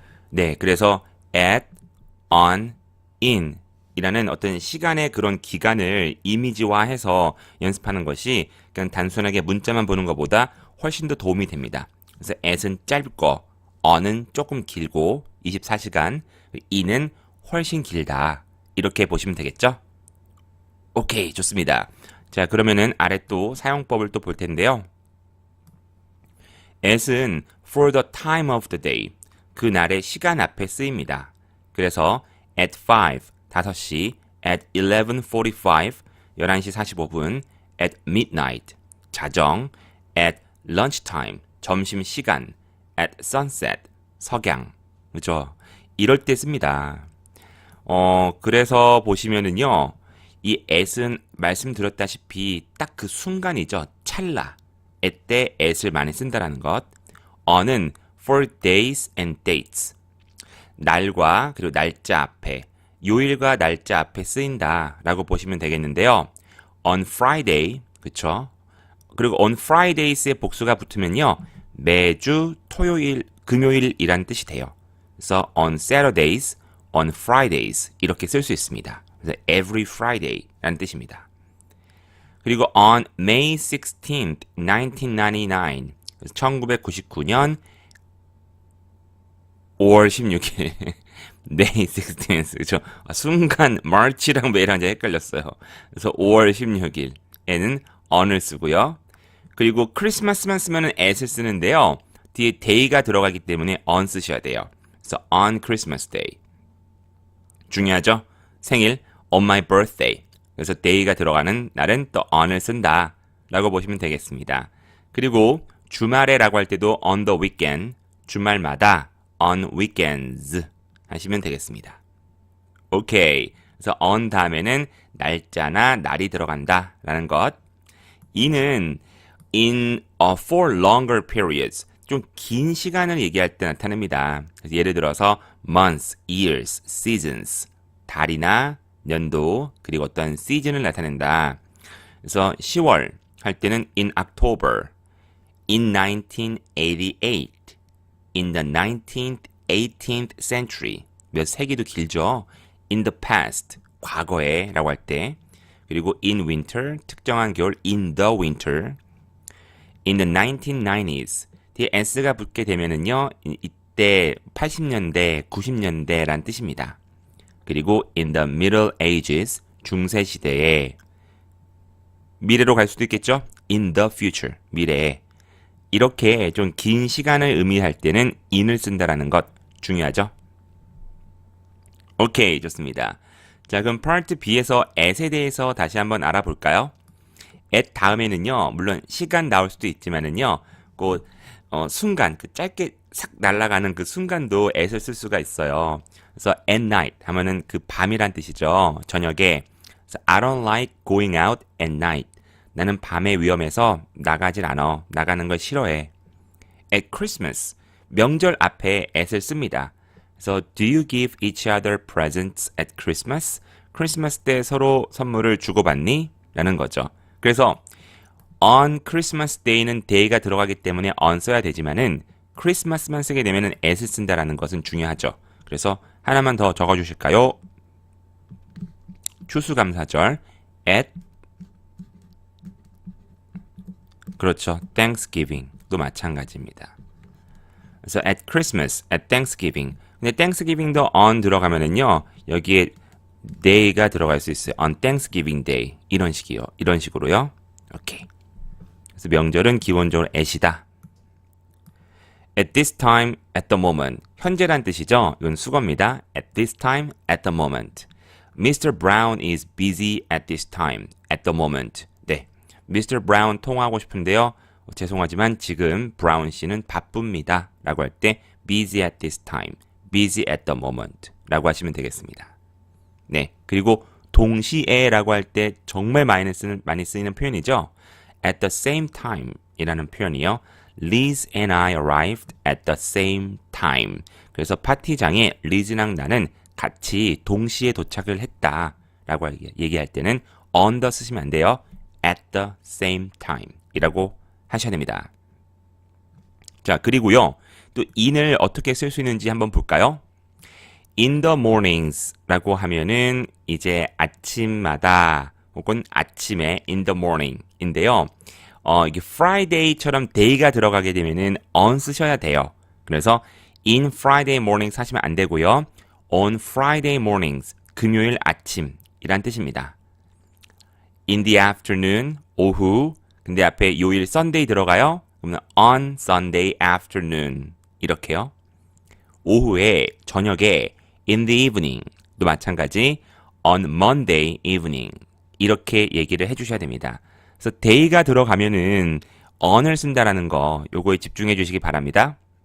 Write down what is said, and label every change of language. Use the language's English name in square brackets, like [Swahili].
[Korean] 네, 그래서 at, on, in 이라는 어떤 시간의 그런 기간을 이미지화해서 연습하는 것이 그냥 단순하게 문자만 보는 것보다 훨씬 더 도움이 됩니다. 그래서 at은 짧고 on은 조금 길고 24시간, in은 훨씬 길다. 이렇게 보시면 되겠죠? 오케이, 좋습니다. 자, 그러면은 아래 또 사용법을 또 볼 텐데요. at은 [English] for the time of the day, [Korean] 그 날의 시간 앞에 쓰입니다. 그래서 at 5시, at 11:45, 11시 45분, at midnight, 자정, at lunchtime, 점심시간, at sunset, 석양. 그죠? 이럴 때 씁니다. 그래서 보시면은요, 이 at은 말씀드렸다시피 딱 그 순간이죠. 찰나. 때 at을 많이 쓴다라는 것. on은 [English] for days and dates. [Korean] 날과 그리고 날짜 앞에, 요일과 날짜 앞에 쓰인다라고 보시면 되겠는데요. [English] on Friday, [Korean] 그쵸? 그리고 on Fridays의 복수가 붙으면요. 매주 토요일, 금요일이란 뜻이 돼요. 그래서 on Saturdays, on Fridays 이렇게 쓸 수 있습니다. 그래서 [English] every Friday [Korean] 라는 뜻입니다. 그리고 on May 16th, 1999, 1999년 5월 16일 May 16th, 그렇죠? 순간 March랑 May랑 이제 헷갈렸어요. 그래서 5월 16일에는 on을 쓰고요. 그리고 크리스마스만 쓰면은 at을 쓰는데요. 뒤에 day가 들어가기 때문에 on 쓰셔야 돼요. 그래서 [English] on Christmas Day. [Korean] 중요하죠? 생일 [English] on my birthday. [Korean] 그래서 day가 들어가는 날은 또 on을 쓴다 라고 보시면 되겠습니다. 그리고 주말에라고 할 때도 [English] on the weekend, [Korean] 주말마다 on weekends 하시면 되겠습니다. 오케이. 그래서 on 다음에는 날짜나 날이 들어간다 라는 것. 이는 [English] in for longer periods, [Korean] 좀 긴 시간을 얘기할 때 나타납니다. 그래서 예를 들어서 months, years, seasons, 달이나 년도, 그리고 어떤 시즌을 나타낸다. 그래서 10월 할 때는 [English] in October, in 1988, in the 19th, 18th century, [Korean] 몇 세기도 길죠. [English] in the past, [Korean] 과거에 라고 할 때. 그리고 in winter, 특정한 겨울, [English] in the winter, in the 1990s, [Korean] 뒤에 s가 붙게 되면은요, 이때 80년대, 90년대란 뜻입니다. 그리고 [English] in the Middle Ages, [Korean] 중세 시대에, 미래로 갈 수도 있겠죠? [English] in the future, [Korean] 미래에. 이렇게 좀 긴 시간을 의미할 때는 in을 쓴다라는 것 중요하죠? 오케이, 좋습니다. 자, 그럼 파트 B에서 at에 대해서 다시 한번 알아볼까요? at 다음에는요, 물론 시간 나올 수도 있지만은요, 그 순간, 그 짧게 싹 날아가는 그 순간도 at을 쓸 수가 있어요. 그래서 [English] at night [Korean] 하면은 그 밤이란 뜻이죠. 저녁에. [English] 그래서 I don't like going out at night. [Korean] 나는 밤에 위험해서 나가질 않아. 나가는 걸 싫어해. [English] At Christmas. [Korean] 명절 앞에 at을 씁니다. 그래서 [English] do you give each other presents at Christmas? [Korean] 크리스마스 때 서로 선물을 주고받니? 라는 거죠. 그래서 on Christmas Day는 day가 들어가기 때문에 on 써야 되지만은 크리스마스만 쓰게 되면은 at을 쓴다라는 것은 중요하죠. 그래서 하나만 더 적어주실까요? 추수감사절 at 그렇죠. Thanksgiving도 마찬가지입니다. 그래서 [English] at Christmas, at Thanksgiving. [Korean] 근데 Thanksgiving도 on 들어가면은요 여기에 day가 들어갈 수 있어요. [English] on Thanksgiving Day [Korean] 이런 식이요. 이런 식으로요. 오케이. 그래서 명절은 기본적으로 at이다. [English] At this time, at the moment. [Korean] 현재란 뜻이죠. 이건 수거입니다. [English] At this time, at the moment. Mr. Brown is busy at this time, at the moment. [Korean] 네, Mr. Brown 통화하고 싶은데요. 죄송하지만 지금 브라운 씨는 바쁩니다. 라고 할 때 [English] busy at this time, busy at the moment [Korean] 라고 하시면 되겠습니다. 네, 그리고 동시에라고 할 때 정말 많이 쓰이는 표현이죠. [English] At the same time [Korean] 이라는 표현이요. [English] Liz and I arrived at the same time. [Korean] 그래서 파티장에 리즈랑 나는 같이 동시에 도착을 했다 라고 얘기할 때는 on the 쓰시면 안 돼요. [English] at the same time [Korean] 이라고 하셔야 됩니다. 자, 그리고요. 또 in을 어떻게 쓸 수 있는지 한번 볼까요? [English] in the mornings [Korean] 라고 하면은 이제 아침마다 혹은 아침에 [English] in the morning [Korean] 인데요. 이게 Friday처럼 day가 들어가게 되면은 on 쓰셔야 돼요. 그래서 [English] in Friday morning [Korean] 하시면 안 되고요. [English] on Friday mornings, [Korean] 금요일 아침이란 뜻입니다. [English] in the afternoon, [Korean] 오후. 근데 앞에 요일 Sunday 들어가요. 그러면 [English] on Sunday afternoon [Korean] 이렇게요. 오후에, 저녁에 [English] in the evening [Korean] 도 마찬가지 [English] on Monday evening [Korean] 이렇게 얘기를 해주셔야 됩니다. 그래서 day가 들어가면은 on을 쓴다라는 거 요거에 집중해 주시기 바랍니다.